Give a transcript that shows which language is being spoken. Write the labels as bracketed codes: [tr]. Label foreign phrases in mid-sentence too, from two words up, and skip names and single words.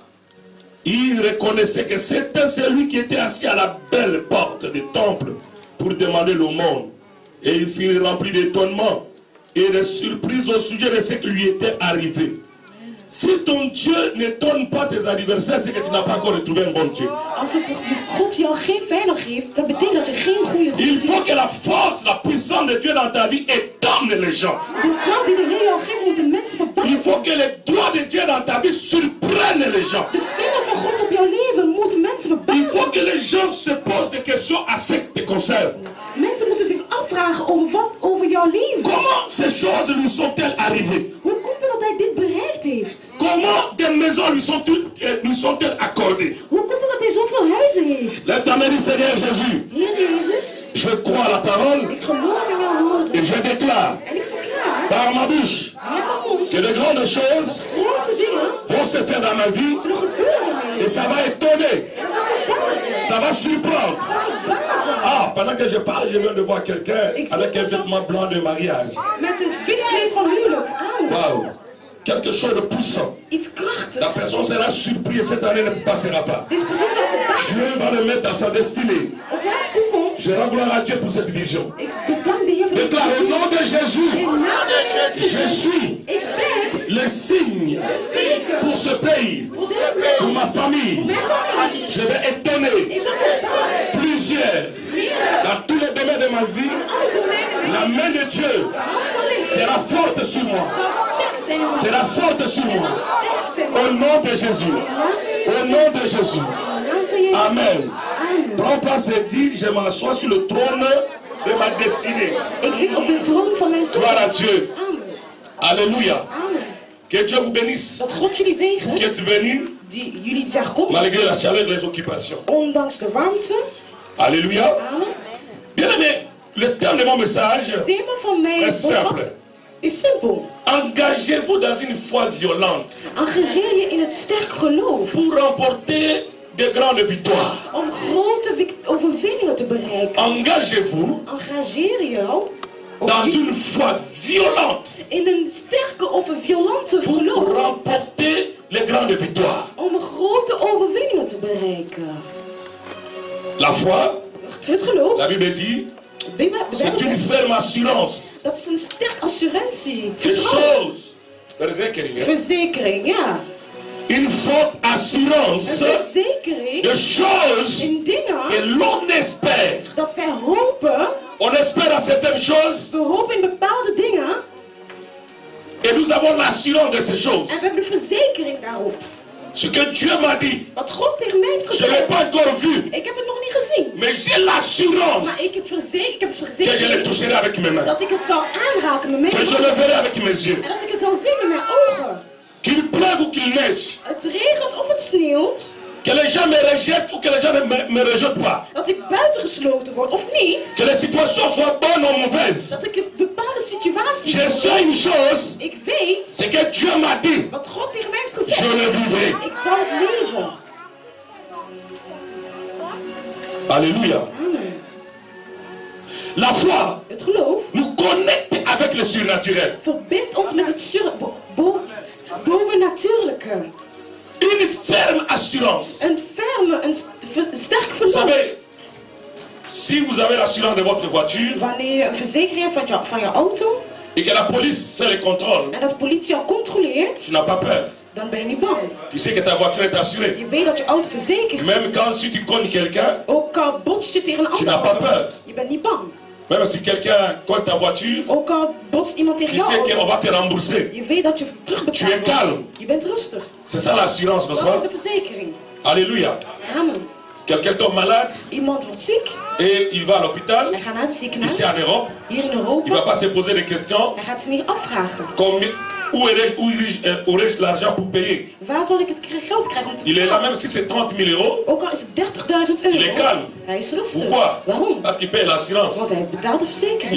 [fr] Il reconnaissait que c'était celui qui était assis à la belle porte du temple pour demander l'aumône. Et il fut rempli d'étonnement et de surprise au sujet de ce qui lui était arrivé. Si ton Dieu n'étonne pas tes adversaires, c'est que tu n'as pas encore retrouvé un bon Dieu. [nl] Als God jou geen vijand geeft, dat betekent dat je geen goede God [fr] Il [nl] hebt. [fr] faut que la force, la puissance de Dieu dans ta vie étonne les gens. [nl] De kracht die de Heer jou geeft, moet de mensen [fr] Il [nl] verbazen. [fr] faut que les doigts de Dieu dans ta vie surprennent les gens. [nl] De vinger van God op jouw leven moet mensen [fr] Il [nl] verbazen. [fr] faut que les gens se posent des questions à ce qui te concerne. [nl] Mensen moeten zich afvragen over jouw leven. [fr] Comment ces choses lui sont-elles arrivées? [nl] Hoe komt het dat hij dit bereikt heeft? [fr] Comment des maisons lui sont-elles accordées? [nl] Hoe komt het dat hij zoveel huizen heeft? [fr] L'éternel dit, Seigneur Jésus, [nl] Heer Jezus, [fr] je crois à la parole [nl] ik geloof in jouw woorden. [fr] et je déclare [nl] En ik verklaar, [fr] par ma bouche [nl] met mijn mond, [fr] que de grandes choses [nl] grote dingen [fr] vont se faire dans ma vie [nl] zullen gebeuren in mijn [fr] et [nl] leven. [fr] ça va étonner, [nl] Het zal verbazen. [fr] ça va surprendre. [nl] Het zal verbazen. [fr] Ah, pendant que je parle, je viens de voir quelqu'un avec un vêtement blanc de mariage. [nl] Met een wit kleed van huwelijk aan. [fr] Waouh, quelque chose de puissant. [nl] Iets [fr] La [nl] krachtigs. [fr] personne sera surprise et cette année ne passera pas. [nl] Deze persoon zal verbazen [fr] Dieu va le mettre dans sa destinée. [nl] op haar toekomst. [fr] Je rends gloire à Dieu pour cette vision. [nl] Ik bedank de Heer voor [fr] Déclare au [nl] deze [fr] nom de Jésus, [nl] in naam van [fr] je [nl] Jezus. [fr] suis [nl] Ik ben [fr] le signe [nl] zeker [fr] pour ce pays, [nl] voor dit [fr] pour [nl] land, [fr] ma famille. [nl] mijn familie. [fr] Je vais étonner [nl] Ik zal verbazen. [fr] plusieurs dans tous les domaines de ma vie. [nl] Alle domeinen. [fr] La main de Dieu [nl] De hand van licht [fr] sera forte sur moi, [nl] zal sterk zijn. in mijn [fr] sera forte sur moi. [nl] sterk zijn. [fr] Au nom de Jésus, au nom de Jésus. [nl] In naam van Jezus. [fr] Amen. [nl] Amen. [fr] Prends place et dis, je m'assois sur le trône de ma destinée. [nl] Ik zit op de troon van mijn [fr] Gloire à [nl] toekomst. [fr] Dieu. Amen. Alléluia. [nl] Amen. [fr] Que Dieu vous bénisse. [nl] Dat God jullie [fr] Qui [nl] zegent, [fr] êtes venus [nl] die jullie zijn gekomen, [fr] malgré la chaleur et les occupations. [nl] ondanks de warmte. [fr] Alléluia. [nl] Amen. [fr] Bien aimé, le thème de mon message [nl] Thema van mijn [fr] est [nl] boodschap [fr] simple. [nl] is simpel. [fr] Engagez-vous dans une foi violente [nl] Engageer je in het sterk geloof [fr] pour remporter de grandes victoires. [nl] om grote overwinningen te bereiken. [fr] Engagez-vous [nl] Engageer jou [fr] dans une foi violente [nl] in een sterke of een violente [fr] pour [nl] geloof [fr] remporter les grandes victoires. [nl] om grote overwinningen te bereiken. [fr] La foi, [nl] Het geloof, [fr] la Bible dit, [nl] de Bijbel [fr] c'est une [nl] zegt, [fr] ferme assurance. [nl] dat is een sterk assurantie. [fr] Des [nl] Vertrouwen. [fr] choses. Verzekeringen. [nl] Verzekering, ja. [fr] Une forte [nl] Een [fr] assurance [nl] verzekering [fr] de choses [nl] in [fr] que [nl] dingen [fr] l'on espère. [nl] dat wij hopen. [fr] On espère à certaines choses [nl] We hopen in bepaalde dingen [fr] et nous avons l'assurance de ces choses. [nl] en we hebben de verzekering daarop. [fr] Ce que Dieu m'a dit, [nl] Wat God tegen mij heeft [fr] je ne l'ai [nl] gezegd, [fr] pas encore vu, [nl] ik heb het nog niet gezien. [fr] mais j'ai l'assurance [nl] Maar ik heb [fr] que je le [nl] verzekering [fr] toucherai avec mes mains, [nl] dat ik het zal aanraken met mijn [fr] que je le [nl] handen. [fr] verrai avec mes yeux. [nl] En dat ik het zal zien met mijn ogen. [fr] Qu'il pleuve ou qu'il neige, [nl] Het regent of het sneeuwt, [fr] Que les gens me rejettent ou que les gens ne me rejettent pas. [nl] Dat ik buitengesloten word of niet. [fr] Que les situations soient bonnes ou mauvaises. [nl] Dat ik in bepaalde situaties... [fr] Je sais une chose. [nl] Ik weet... [fr] C'est que Dieu m'a dit. [nl] Wat God tegen mij heeft gezegd. [fr] Je le vivrai. [nl] Ik zal het leven. [fr] Alléluia. [nl] Amen. [fr] La foi [nl] Het geloof [fr] nous connecte avec le surnaturel. [nl] verbindt ons met het bovennatuurlijke. [fr] Une ferme assurance. [nl] Een ferme, sterk [fr] Vous [nl] geloof. [fr] savez, si vous avez l'assurance de votre voiture [nl] Wanneer je een verzekering hebt van je auto [fr] et que la police fait les contrôles, [nl] en dat de politie jou controleert, [fr] tu n'as pas peur. [nl] dan ben je niet bang. [fr] Tu sais que ta voiture est assurée. [nl] Je weet dat je auto verzekerd [fr] Même [nl] is. [fr] quand si tu cognes quelqu'un, [nl] Ook al botst je tegen een [fr] tu [nl] andere [fr] n'as pas [nl] auto, [fr] peur. [nl] je bent niet bang. [fr] Même si quelqu'un cogne ta voiture, [nl] Ook al botst iemand tegen [fr] tu [nl] jouw [fr] sais [nl] auto, [fr] qu'on va te rembourser. [nl] je weet dat je [fr] Tu es [nl] terugbetaald [fr] calme. [nl] wordt. Je bent rustig. [fr] C'est ça l'assurance, n'est-ce [nl] Dat is [fr] pas? [nl] de verzekering. [fr] Alléluia. [nl] Amen. [fr] Quelqu'un tombe malade [nl] Iemand wordt ziek. [fr] et il va à l'hôpital, [nl] Hij gaat naar het ziekenhuis. [fr] ici en Europe. [nl] Hier in [fr] Il ne va [nl] Europa. [fr] pas se poser des questions. [nl] Hij gaat ze niet afvragen. [fr] Où aurais-je l'argent pour payer? [nl] Waar zal ik het geld krijgen om te [fr] Il est là [nl] betalen? [fr] même si c'est 30 000 euros. [nl] Ook al is het 30.000 euro. [fr] Il est calme. [nl] Hij is rustig. [fr] Pourquoi? [nl] Waarom? [fr] Parce qu'il paye l'assurance. [nl] Want hij betaalt de verzekering.